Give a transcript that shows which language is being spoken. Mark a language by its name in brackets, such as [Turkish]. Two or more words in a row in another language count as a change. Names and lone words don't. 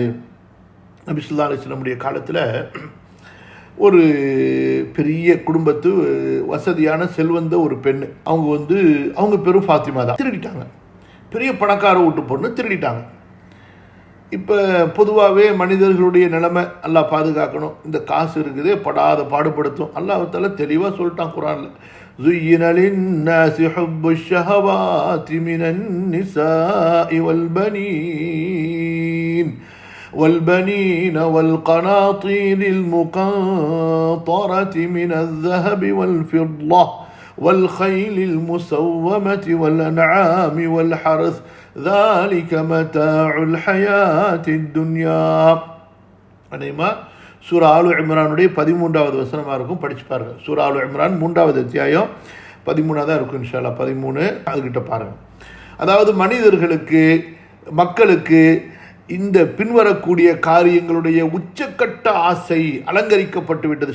[Tamil] நபி [Arabic] صلى الله عليه وسلم [Tamil] காலத்தில் ஒரு பெரிய குடும்பத்து வசதியான செல்வந்த ஒரு பெண், அவங்க பேரும் ஃபாத்திமா தான். திருடிட்டாங்க, பெரிய பணக்கார வீட்டு பொண்ணு திருடிட்டாங்க. இப்போ பொதுவாகவே மனிதர்களுடைய நிலைமை அல்லாஹ் பாதுகாக்கணும். இந்த காசு இருக்குதே படாத பாடுபடுத்தும். [Arabic] الله تعالى [Tamil] தெளிவாக சொல்லிட்டான் குர்ஆனில், [Arabic] زُيِّنَ لِلنَّاسِ حُبُّ الشَّهَوَاتِ مِنَ النِّسَاءِ والبنين والقناطير المقنطرة من الذهب والفضة والخيل المسومة والأنعام والحرث ذلك متاع الحياة الدنيا. [Tamil] அநேகமாக சூரா ஆலு இம்ரானுடைய 13வது வசனமாக இருக்கும், படிச்சு பாருங்க. சூரா ஆலு இம்ரான் 3வது அத்தியாயம் 13 தான் இருக்கும் [Arabic] إن شاء الله. [Tamil] 13 அதுக்கிட்ட பாருங்க. அதாவது மனிதர்களுக்கு, மக்களுக்கு இந்த பின்வரக்கூடிய காரியங்களுடைய உச்சக்கட்ட ஆசை அலங்கரிக்கப்பட்டு விட்டது.